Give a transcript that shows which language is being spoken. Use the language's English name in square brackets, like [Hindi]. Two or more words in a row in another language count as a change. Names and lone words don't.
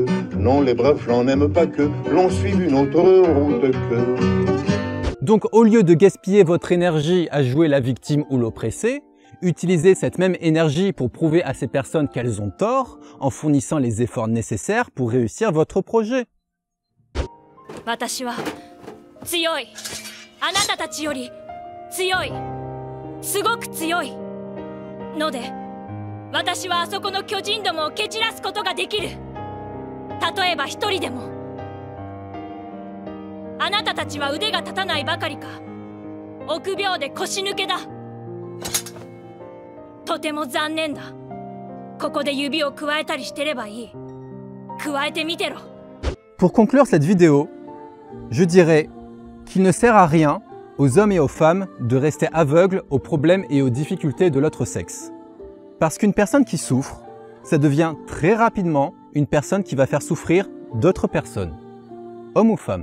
[French] Non, les braves gens n'aiment pas que l'on suive une autre route que. Donc au lieu de gaspiller votre énergie à jouer la victime ou l'oppressée, utilisez cette même énergie pour prouver à ces personnes qu'elles ont tort en fournissant les efforts nécessaires pour réussir votre projet. [Japanese] 私は強い。あなたたちより強い。すごく強い。ので、私はあそこの巨人どもを蹴散らすことができる。例えば一人でも。あなたたちは腕が立たないばかりか、臆病で腰抜けだ。とても残念だ。ここで指を加えたりしてればいい。加えてみてろ。 [French] Pour conclure cette vidéo, je dirais qu'il ne sert à rien aux hommes et aux femmes de rester aveugles aux problèmes et aux difficultés de l'autre sexe. Parce qu'une personne qui souffre, ça devient très rapidement une personne qui va faire souffrir d'autres personnes, hommes ou femmes.